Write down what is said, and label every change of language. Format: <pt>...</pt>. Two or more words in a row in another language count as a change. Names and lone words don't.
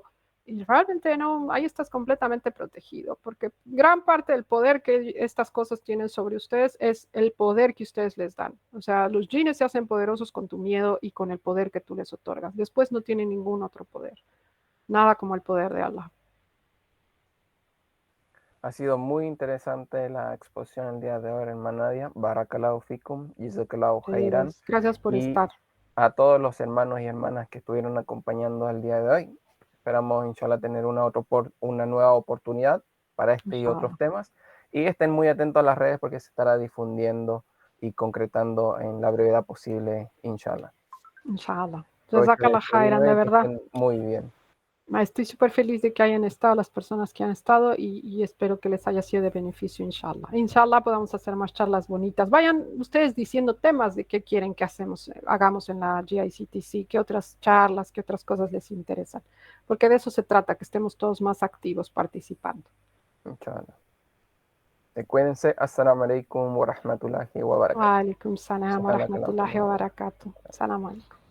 <es>Y realmente no, ahí estás completamente protegido, porque gran parte del poder que estas cosas tienen sobre ustedes es el poder que ustedes les dan. O sea, los jinnes se hacen poderosos con tu miedo y con el poder que tú les otorgas. Después no tienen ningún otro poder. Nada como el poder de Allah. Ha sido muy interesante la exposición el día de hoy, hermana Nadia.</es> <ar>بارك الله فيكم، جزاك الله خيرا.</ar> <es>Gracias por estar. A todos los hermanos y hermanas que estuvieron acompañando el día de hoy. Esperamos, inshallah, tener una nueva oportunidad para este y otros temas. Y estén muy atentos a las redes porque se estará difundiendo y concretando en la brevedad posible, inshallah.</es> <ar>إن شاء الله. جزاك الله خيرا,</ar> <es>de verdad. Muy bien. Estoy súper feliz de que hayan estado las personas que han estado y espero que les haya sido de beneficio, inshallah. Inshallah podamos hacer más charlas bonitas. Vayan ustedes diciendo temas de qué quieren que hagamos en la GICTC, qué otras charlas, qué otras cosas les interesan. Porque de eso se trata, que estemos todos más activos participando. Inshallah. Cuídense.</es> <ar>السلام عليكم ورحمة الله وبركاته. وعليكم السلام ورحمة الله وبركاته. سلام عليكم.</ar>